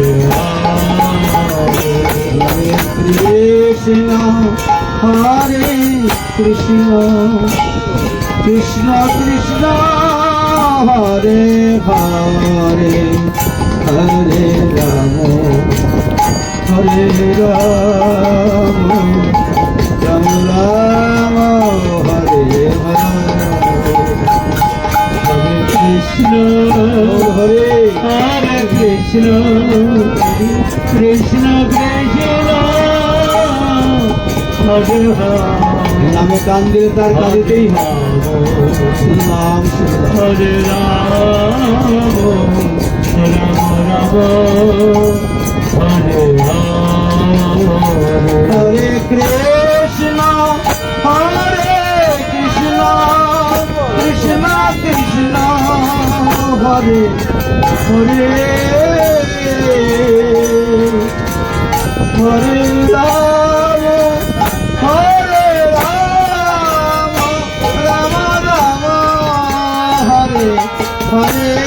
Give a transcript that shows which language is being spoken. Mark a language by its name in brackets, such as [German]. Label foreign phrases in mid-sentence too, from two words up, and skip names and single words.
[Sanskrit] Krishna Hare Krishna Krishna Krishna Hare Hare Hare Rama Hare Rama Rama Rama Hare Hare Krishna Hare Krishna Krishna Krishna Hare Hare [Bangla] নামে কান দিলে তার কাঁদিতেই হয় নাম [Sanskrit] Hare Rama Rama Hare Hare Hare Krishna Hare Krishna Krishna Krishna Hare Hare Hare Rama Hare Rama Rama Rama Hare Hare